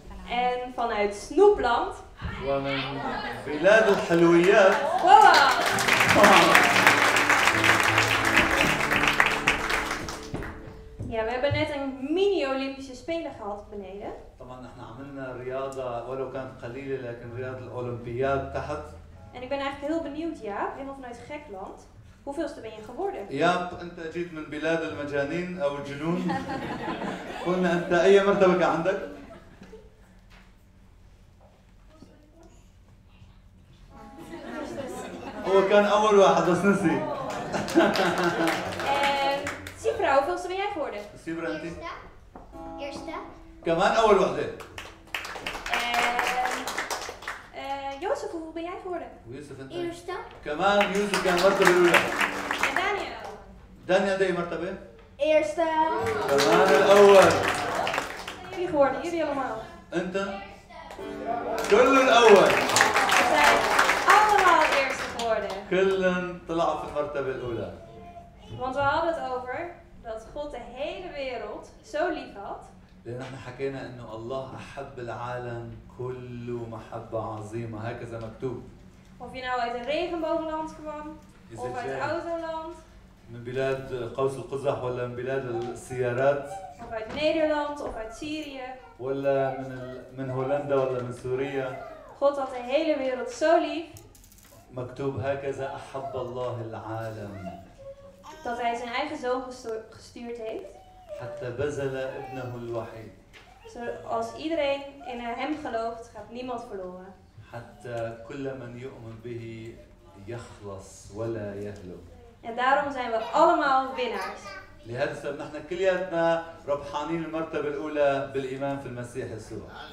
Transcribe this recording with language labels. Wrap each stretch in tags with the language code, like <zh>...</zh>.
<nl>En vanuit Snoepland</nl> <ar>ومن بلاد الحلويات Woa.</ar> <nl>Ja, we hebben net een mini-Olympische Spelen gehad beneden.</nl> <ar>طبعا نحن عملنا رياضة ولو كانت قليلة لكن رياضة الأولمبياد تحت.</ar> <nl>En ik ben eigenlijk heel benieuwd, Jaap, helemaal vanuit Gekland. Hoeveelste ben je geworden?</nl> <ar>ياب أنت جيت من بلاد المجانين أو الجنون. قلنا أنت أي مرتبة كان عندك؟ هو كان أول واحد بس نسي.</ar> <nl>En Sifra, hoeveelste ben jij geworden?</nl> <ar>سيبرا أنت؟</ar> <nl>Eerste.</nl> <ar>كمان أول وحدة.</ar> <nl>En Jozef, hoeveel ben jij geworden?</nl> <ar>ويوسف أنت؟</ar> <nl>Eerste.</nl> <ar>كمان يوسف كان المرتبة الأولى.</ar> <nl>En Daniel?</nl> <ar>دانيال أي مرتبة؟</ar> <nl>Eerste.</nl> <ar>كمان الأول.</ar> <nl>Zijn jullie geworden? Jullie allemaal?</nl> <ar>أنت؟ كل الأول.</ar> <nl>We zijn allemaal eerste geworden.</nl> <ar>كلن طلعوا في المرتبة الأولى.</ar> <nl>Want we hadden het over dat God de hele wereld zo lief had.</nl> <ar>لأن احنا حكينا إنه الله أحب العالم كله محبة عظيمة هكذا مكتوب.</ar> <nl>Of je nou uit een regenboogland kwam, Is of het uit jij? Autoland,</nl> <ar>من بلاد قوس القزح ولا من بلاد السيارات</ar> <nl>of uit Nederland, of uit Syrië.</nl> <ar>ولا من هولندا ولا من سوريا.</ar> <nl>God had de hele wereld zo lief</nl> <ar>مكتوب هكذا أحب الله العالم</ar> <nl>dat hij zijn eigen zoon gestuurd heeft.</nl> <ar>حتى بذل ابنه الوحيد.</ar> <nl>Zoals iedereen in hem gelooft, gaat niemand verloren.</nl> <ar>حتى كل من يؤمن به يخلص ولا يهلك.</ar> <nl>En daarom zijn we allemaal winnaars.</nl> <ar>لهذا السبب نحن كلياتنا ربحانين المرتبة الأولى بالإيمان في المسيح يسوع.</ar>